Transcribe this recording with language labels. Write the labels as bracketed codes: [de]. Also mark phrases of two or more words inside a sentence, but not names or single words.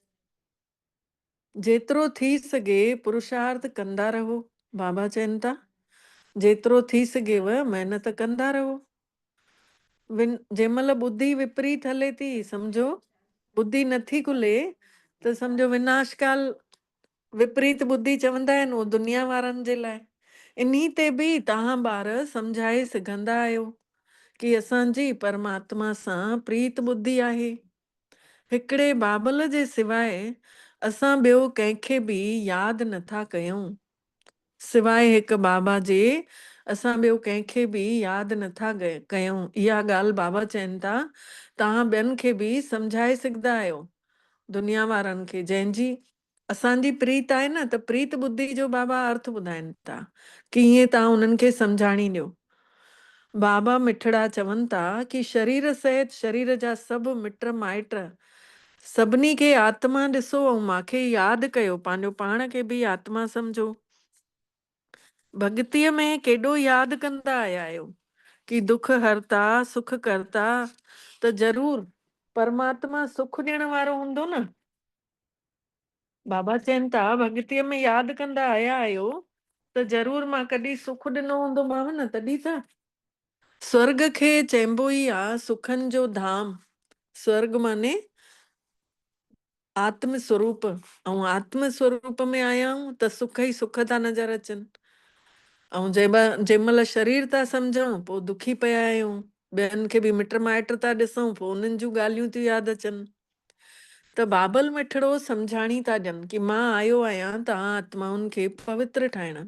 [sd] जेतिरो थी सघे पुरुषार्थ कंदा रहो। बाबा चवनि था जेतिरो थी सघेव महिनत कंदा रहो। जंहिं महिल बुद्धि विपरीत हले थी, सम्झो बुद्धि नथी खुले त सम्झो विनाशकाल विपरीत बुद्धि चवंदा आहिनि, उहो दुनिया वारनि जे लाइ। इन्ही ते बि तव्हां ॿार सम्झाए सघंदा आहियो कि असांजी परमात्मा सां प्रीत बुद्धि आहे। हिकिड़े बाबल जे सवाइ असां ॿियो कंहिंखे बि यादि नथा कयूं। सिवाय हिकु बाबा जे असां ॿियो कंहिंखे बि यादि नथा कयूं। इहा ॻाल्हि बाबा चवनि था तव्हां ॿियनि खे बि सम्झाए सघंदा आहियो, दुनिया वारनि खे जंहिंजी असांजी प्रीत आहे न। त प्रीत बुद्धि जो बाबा अर्थ ॿुधाइनि था कि ईअं तव्हां उन्हनि खे सम्झाणी ॾियो। बाबा मिठड़ा चवनि था कि शरीर सहित शरीर जा सभु मिट माइट सभिनी खे आत्मा ॾिसो ऐं मूंखे यादि कयो, पंहिंजो पाण खे बि आत्मा सम्झो। भॻतीअ में केॾो यादि कंदा आया आहियो कि दुख हरता सुख करता, त ज़रूर परमात्मा सुख ॾियण वारो हूंदो न। बाबा चवनि था भॻतीअ में यादि कंदा आया आहियो त ज़रूर मां कॾहिं सुख ॾिनो हूंदोमांव न, तॾहिं त। स्वर्ग खे चइबो ई आहे सुखनि जो धाम। स्वर्ग माने आत्म स्वरूप, ऐं आत्म स्वरूप में आया आहियूं त सुख ई सुख था नज़र अचनि। ऐं जंहिंमहिल शरीर था सम्झूं पोइ दुखी पिया आहियूं, ॿियनि खे बि मिट माइट था ॾिसूं पोइ उन्हनि जूं ॻाल्हियूं थियूं यादि अचनि। त बाबल मिठड़ो सम्झाणी था ॾियनि कि मां आयो आहियां तव्हां आत्माउनि खे पवित्र ठाहिण।